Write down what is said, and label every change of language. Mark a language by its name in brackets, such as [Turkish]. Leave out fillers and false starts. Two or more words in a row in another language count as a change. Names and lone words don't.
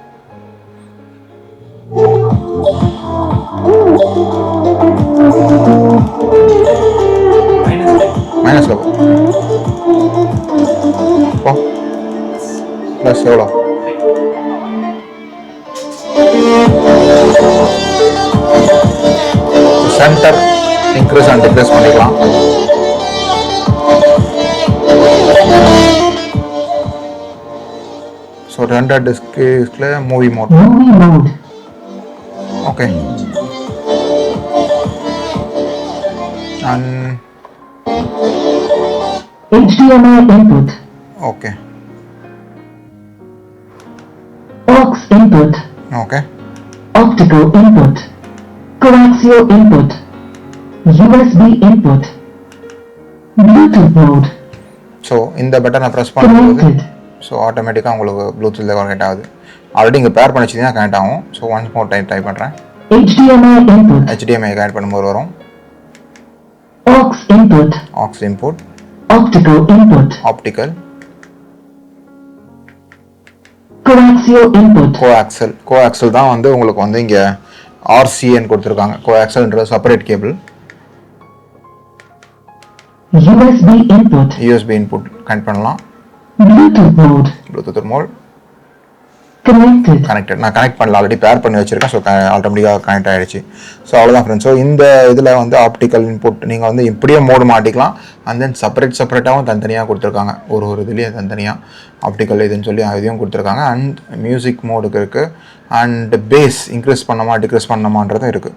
[Tamil] மைனஸில் போ ப்ளஸ் எவ்வளோ சென்டர் [English] increase and decrease [Tamil] பண்ணிக்கலாம். [English] so render diskil movie mode. okay and HDMI input. Okay. AUX input. Okay. Optical input. Coaxial input. USB input. Bluetooth mode. [Tamil] So இந்த பட்டனை ப்ரெஸ் பண்ணும்போது ஸோ ஆட்டோமேட்டிக்காக உங்களுக்கு ப்ளூடூத்தில் கனெக்ட் ஆகுது. ஆல்ரெடி இங்கே பேர் பண்ணி வச்சுதான் கனெக்ட் ஆகும். [English] so once more type [Tamil] பண்ணுறேன். [English] HDMI input. [Tamil] HDMI கனெக்ட் பண்ணும்போது வரும். [English] AUX input. AUX input. Optical input. Optical. Coaxial input. [Tamil] Coaxial தான் வந்து உங்களுக்கு வந்து இங்க RCN கொடுத்திருக்காங்க. Coaxialன்றது [English] separate cable. USB input [Tamil] கனெக்ட் பண்ணலாம். [English] Bluetooth mode. கனெக்டட். [Tamil] நான் கனெக்ட் பண்ணல, ஆல்ரெடி பேர் பண்ணி வச்சிருக்கேன். ஸோ ஆட்டோமேட்டிக்காக கனெக்ட் ஆகிடுச்சு. ஸோ அவ்வளோதான் ஃப்ரெண்ட்ஸ். ஸோ இந்த இதில் வந்து [English] optical input [Tamil] நீங்கள் வந்து இப்படியே மோடு மாட்டிக்கலாம். [English] and then [Tamil] செப்பரேட்டாகவும் தனித்தனியாக கொடுத்துருக்காங்க. ஒரு இதுலேயும் தனித்தனியாக ஆப்டிக்கல் இதுன்னு சொல்லி இதையும் கொடுத்துருக்காங்க. [English] and music [Tamil] மோடுக்கு இருக்குது. [English] and bass increase [Tamil] பண்ணமா டிக்ரீஸ் பண்ணமான்றதும் இருக்குது.